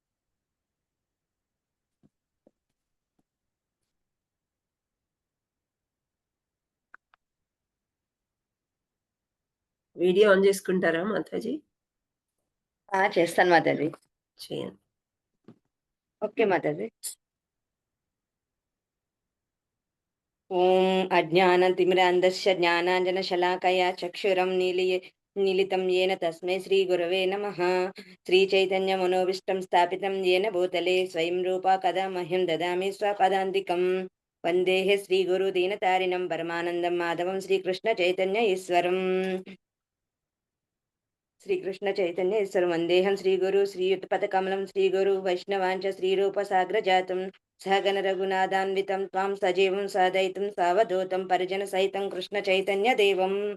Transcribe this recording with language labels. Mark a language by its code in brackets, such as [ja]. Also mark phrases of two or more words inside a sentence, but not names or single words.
[te] వీడియో ఆన్ చేసుకుంటారా మాతాజీ? చేస్తాను మాతాజీ. చేయండి. ఓకే మాతాజీ. [sa] ఓం అజ్ఞానతిమిరాంధస్య జ్ఞానాంజనశలాకయా చక్షురం నీలితం येन తస్మై శ్రీగురవే నమః. శ్రీచైతన్యమనోభీష్టం స్థాపితం येन భూతలే స్వయం రూపా కదా మహ్యం దదామి స్వపదాంతికం. వందేః శ్రీగురు దీనతారిణం పరమానందం మాధవం శ్రీకృష్ణ చైతన్య ఈశ్వరం. శ్రీకృష్ణ చైతన్య ఈశ్వరం వందేహం శ్రీగురు శ్రీయుతపథకమలం శ్రీగురు వైష్ణవాంచ శ్రీరూప సాగ్రజాతం సహగణ రఘునాథాన్వితం త్వాం సజీవం సాదయితం సావధూతం పరిజన సహితం కృష్ణ చైతన్య దేవం.